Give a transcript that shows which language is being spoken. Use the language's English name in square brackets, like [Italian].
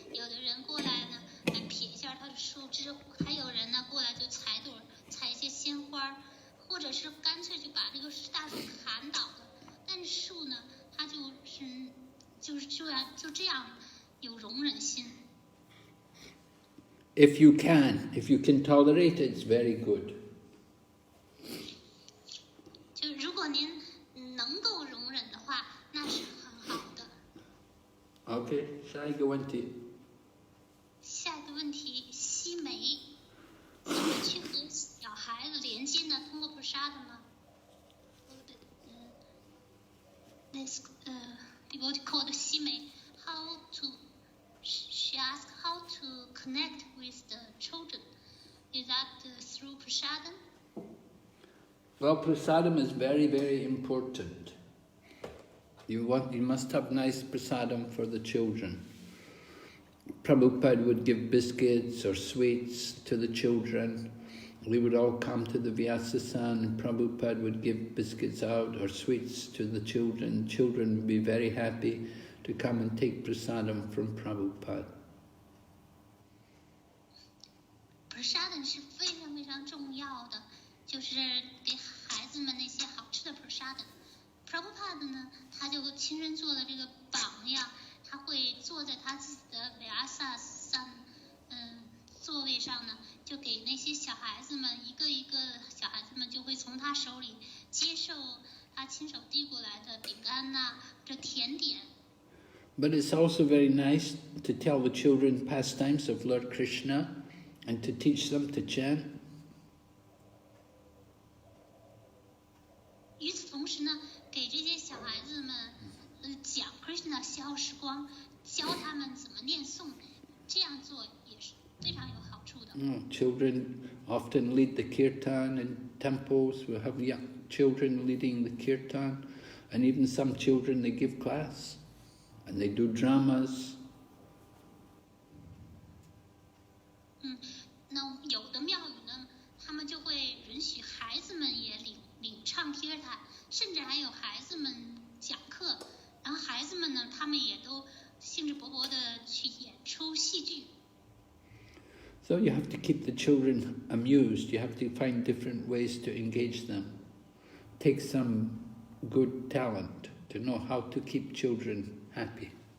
[Chinese] 有的人过来呢，来撇一下它的树枝；还有人呢过来就采一些鲜花，或者是干脆就把这个大树砍倒了。但是树呢，它就是这样有容忍心。 [English] If you can tolerate it, it's very good. [Chinese] 就如果您能够容忍的话，那是很好的。 Okay, 下一个问题。下一个问题，吸煤怎么去和小孩子连接呢？通过 prasad 吗？ [English] This devotee called 吸煤 ，how to? She asked how to connect with the children. Is that through prasadam? Well, prasadam is very, very important. You must have nice prasadam for the children. Prabhupada would give biscuits or sweets to the children. We would all come to the Vyasa-san and Prabhupada would give biscuits out or sweets to the children. Children would be very happy to come and take prasadam from Prabhupada. [Chinese] Prasadam 是非常非常重要的，就是给孩子们那些好吃的 prasadam。Prabhupada 呢，他就亲身做了这个榜样，他会坐在他自己的 Vyasa-san 座位上呢，就给那些小孩子们一个一个小孩子们就会从他手里接受他亲手递过来的饼干呐，或者甜点。 [English] But it's also very nice to tell the children pastimes of Lord Krishna and to teach them to chant. [Chinese] 与此同时呢，给这些小孩子们讲 Krishna 消时光，教他们怎么念诵，这样做也是非常有好处的。 [English] Children often lead the kirtan in temples. We have young children leading the kirtan, and even some children they give class, and they do dramas. [Chinese] 那有的庙宇呢，他们就会允许孩子们也领唱 kirtan， 甚至还有孩子们讲课，然后孩子们呢，他们也都兴致勃勃的去演出戏剧。 [English] So you have to keep the children amused. You have to find different ways to engage them. Take some good talent to know how to keep children happy.